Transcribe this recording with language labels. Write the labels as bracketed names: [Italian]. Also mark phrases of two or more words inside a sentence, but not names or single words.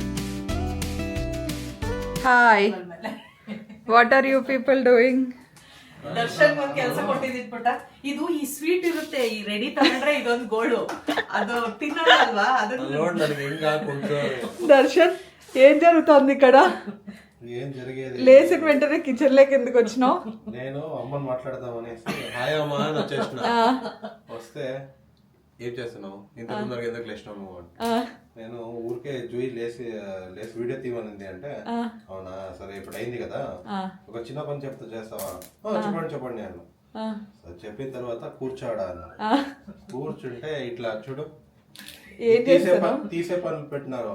[English] Hi. What are you people doing? [Kannada] ದರ್ಶನ್ ಒಂದ್ ಕೆಲಸ ಕೊಟ್ಟಿದ್ಬಿಟ್ಟ ಇದು ಈ ಸ್ವೀಟ್ ಇರುತ್ತೆ ಈ ರೆಡಿ ತಗೊಂಡ್ರೆ ಇದೊಂದು ಗೋಳು ಅದು ತಿನ್ನೋದಲ್ವಾ ಅದನ್ನ ನೋಡ್ ನನಗೆ ಹೆಂಗ [Telugu] దర్శన్ ఏం జరుగుతుంది ఇక్కడ ఏం జరిగేది లేచిన వెంటనే కిచెన్ లోకి ఎందుకు వచ్చినావు నేను అమ్మని మాట్లాడదాం అనేసి హాయ్ అమ్మ అని వచ్చేసిన వస్తే ఏం చేస్తున్నావు ఇంత తొందరగా ఎందుకు లేచినావు నువ్వు నేను ఊరికే జూయి లేచి వీడియో తీయమనింది అంటే అవునా సరే ఇప్పుడు అయింది కదా ఒక చిన్న పని చెప్తా చేస్తావా చెప్పండి నేను చెప్పిన తర్వాత కూర్చోడా అన్న కూర్చుంటే ఇట్లా చూడు తీసే పనులు పెట్టినారు